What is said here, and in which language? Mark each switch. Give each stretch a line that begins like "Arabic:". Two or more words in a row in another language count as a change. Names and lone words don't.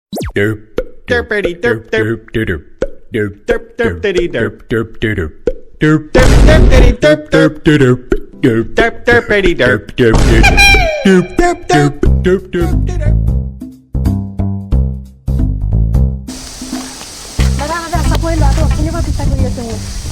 Assamese: Derpity derp derp derp derp derp derpity derp derp derp derp derpity derp derp derp derp derp derpity derp derp derp derp derp derp derp derp. দাদা চাকৰি লোৱাটো কেনেকুৱা চিন্তা কৰি আছে মোক